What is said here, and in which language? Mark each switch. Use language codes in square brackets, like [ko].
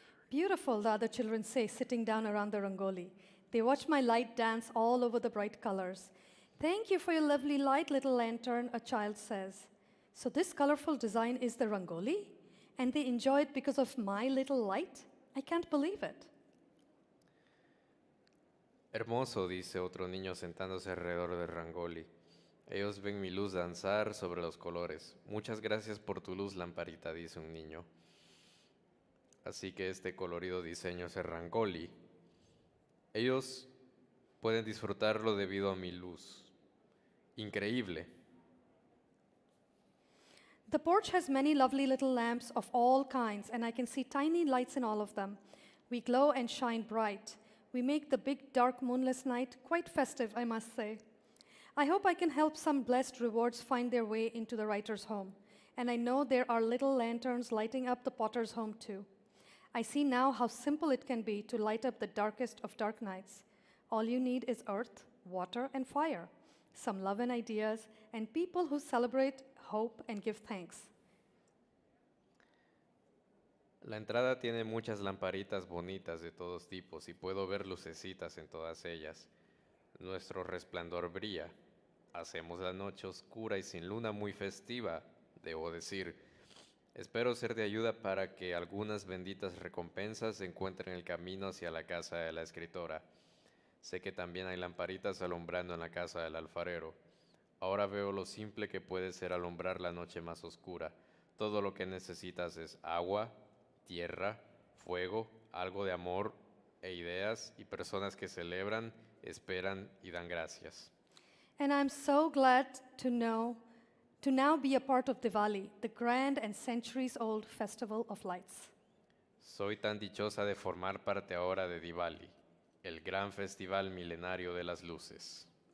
[en] Beautiful, the other children say, sitting down around the Rangoli. They watch my light dance all over the bright colors. Thank you for your lovely light, little lantern, a child says. So this colorful design is the Rangoli? And they enjoy it because of my little light? I can't believe it. [es] Hermoso, dice otro niño sentándose alrededor de Rangoli. Ellos ven mi luz danzar sobre los colores. Muchas gracias por tu luz, lamparita, dice un niño. Así que este colorido diseño es el Rangoli. Ellos pueden disfrutarlo debido a mi luz. Increíble. [en] The porch has many lovely little lamps of all kinds, and I can see tiny lights in all of them. We glow and shine bright. We make the big, dark, moonless night quite festive, I must say. I hope I can help some blessed rewards find their way into the writer's home. And I know there are little lanterns lighting up the potter's home too. I see now how simple it can be to light up the darkest of dark nights. All you need is earth, water, and fire, some love and ideas, and people who celebrate, hope, and give thanks. [es] La entrada tiene muchas lamparitas bonitas de todos tipos y puedo ver lucecitas en todas ellas. Nuestro resplandor brilla. Hacemos la noche oscura y sin luna muy festiva, debo decir. Espero ser de ayuda para que algunas benditas recompensas encuentren el camino hacia la casa de la escritora. Sé que también hay lamparitas alumbrando en la casa del alfarero. Ahora veo lo simple que puede ser alumbrar la noche más oscura. Todo lo que necesitas es agua, tierra, fuego, algo de amor e ideas y personas que celebran, esperan y dan gracias. [en] And I'm so glad to now be a part of Diwali, the grand and centuries-old festival of lights. [es] Soy tan dichosa de formar parte ahora de Diwali, el gran festival milenario de las luces.